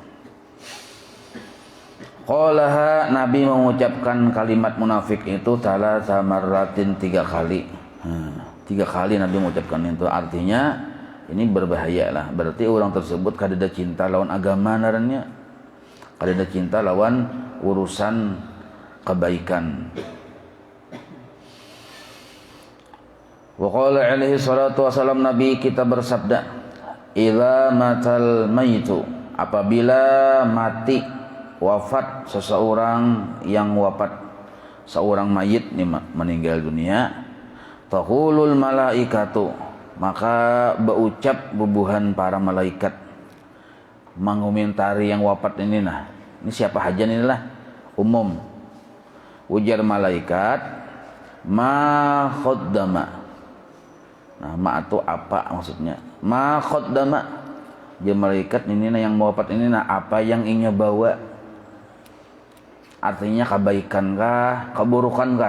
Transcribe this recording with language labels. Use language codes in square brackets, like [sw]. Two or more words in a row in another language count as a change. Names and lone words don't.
[id] Qalaha, Nabi mengucapkan kalimat munafik itu [ar] ثلاث مرات, [id] 3 kali. 3 kali Nabi mengucapkan itu, artinya ini berbahaya lah. [bjn] Berarti orang tersebut kada ada cinta lawan agama narannya, kada ada cinta lawan urusan kebaikan. [ar] وقال عليه الصلاة والسلام, [id] Nabi kita bersabda, [ar] إذا مات الميت, [id] apabila mati, wafat seseorang yang wafat, seorang mayit nih meninggal dunia, [ar] تقول الملائكة, [bjn] maka berucap bubuhan para malaikat mengomentari yang wafat ini. Nah ini siapa aja nih lah, umum. Ujar malaikat, [ar] ما قدم. [bjn] Nah, ma itu apa maksudnya? [ar] ما قدم, [bjn] dia malaikat ini yang wafat ini, nah apa yang ingin bawa, Artinya kebaikankah, keburukankah?